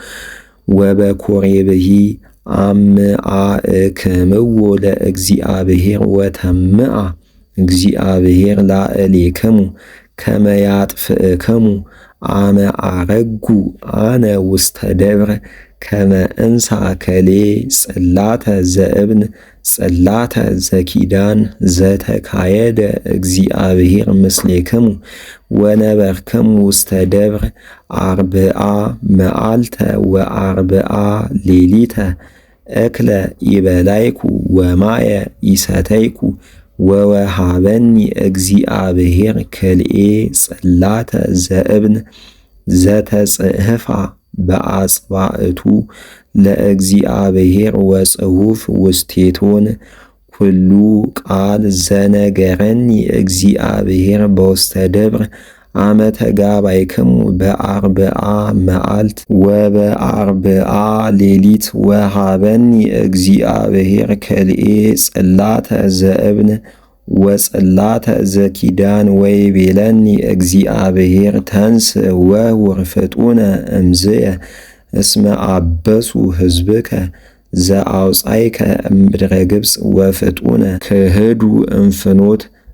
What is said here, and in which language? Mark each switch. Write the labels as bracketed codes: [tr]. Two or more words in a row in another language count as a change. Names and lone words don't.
[gez] ወበኮሬብሂ አምአእክምዎ ለእግዚአብሔር ወተምአ እግዚአብሔር ላዕሌክሙ ከመ ያጥፍእክሙ አመ አረጉ አነ ውስተ ደብረ ከመ እንሣ ከሌ ጽላተ ዘእብን ጽላተ ዘኪዳን ዘተካየደ እግዚአብሔር ምስሌክሙ ወነበርክሙ ውስተ ደብረ አርብዓ መዓልተ ወአርብዓ ሌሊተ እክለ ይበላይኩ ወማየ ይሰተይኩ ወወሃበኒ እግዚአብሔር ክልኤ ጽላተ ዘእብን ዘተጽሕፋ በአጽባእቱ ለእግዚአብሔር ወጽሑፍ ውስቴቶን ኩሉ ቃል ዘነገረኒ እግዚአብሔር በውስተ ደብር አመ ተጋባይክሙ በአርብዓ መዓልት ወበአርብዓ ሌሊት ወሃበኒ እግዚአብሔር ክልኤ ጽላተ ዘእብን ወጽላተ ዘኪዳን ወይቤለኒ እግዚአብሔር ተንስ ወሁር ፍጡነ እምዝየ እስመ አበሱ ሕዝብከ ዘአውፃይከ እምድረ ግብፅ ወፍጡነ ክህዱ እንፍኖት